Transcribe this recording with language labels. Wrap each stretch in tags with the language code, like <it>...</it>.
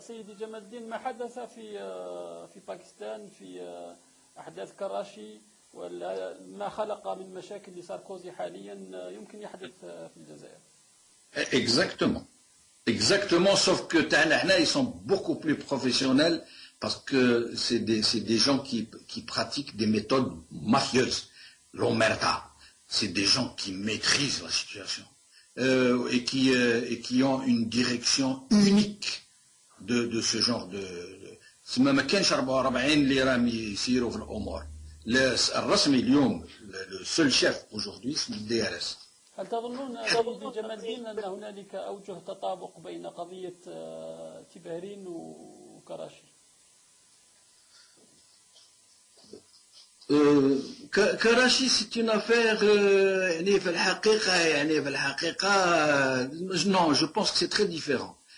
<ar>سيدي جمال الدين ما حدث في باكستان في أحداث كراشي وما خلق من مشاكل لساركوزي حاليا يمكن يحدث في الجزائر.</ar> <fr>Exactement. Exactement, sauf que ils sont beaucoup plus professionnels parce que c'est des gens qui pratiquent des méthodes mafieuses. L'omerta, c'est des gens qui maîtrisent la situation et qui ont une direction unique de ce genre de...</fr> <ar>ما كانش 44 اللي راهم يسيروا في الأمور. الرسمي اليوم</ar> <fr>le seul chef aujourd'hui c'est le DRS.</fr> <ar>هل تظنون سيدي جمال الدين أن هنالك أوجه تطابق بين قضية تبهرين وكراشي؟</ar> <fr>كراشي c'est une affaire</fr> <ar>يعني في الحقيقة</ar> <fr>non je pense que c'est très différent.</fr>